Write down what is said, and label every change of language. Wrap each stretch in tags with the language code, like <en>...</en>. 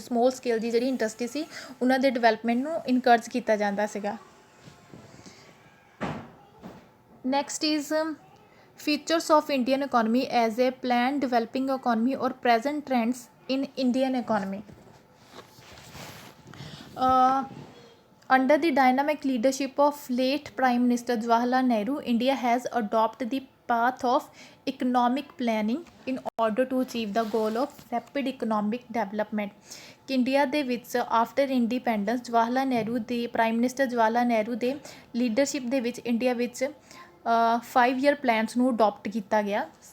<pa>Small scale ਦੀ ਜਿਹੜੀ industry ਸੀ ਉਹਨਾਂ ਦੇ ਡਿਵੈਲਪਮੈਂਟ ਨੂੰ ਇਨਕਰੇਜ ਕੀਤਾ ਜਾਂਦਾ ਸੀਗਾ।</pa> <en>Next is features of Indian economy as a plan developing economy ਔਰ present trends in Indian economy. Under the dynamic leadership of late Prime Minister Jawaharlal Nehru, India has adopted the path of economic planning in order to achieve the goal of rapid economic development.</en> <pa>India ਦੇ ਵਿੱਚ after independence prime minister Jawahar Lal Nehru ਦੇ leadership ਦੇ ਵਿੱਚ India ਵਿੱਚ 5 year plans ਨੂੰ adopt ਕੀਤਾ ਗਿਆ।</pa>